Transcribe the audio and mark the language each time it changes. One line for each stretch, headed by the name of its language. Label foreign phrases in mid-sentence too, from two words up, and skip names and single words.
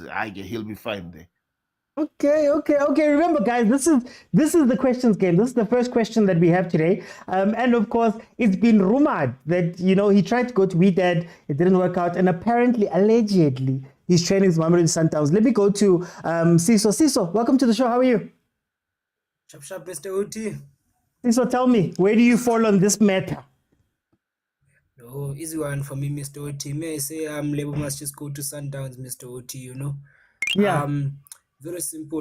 English: He'll be fine there. Okay. Remember, guys, this is the questions game. This is the first question that we have today. And of course, it's been rumored that, he tried to go to Wydad, it didn't work out. And apparently, allegedly, he's training with Mamelodi Sundowns. Let me go to Siso. Siso, welcome to the show. How are you? Sharp, Mr. OT. Siso, tell me, where do you fall on this matter? Oh, easy one for me, Mr. OT. May I say Lebo must just go to Sundowns, Mr. OT, Yeah. Very simple.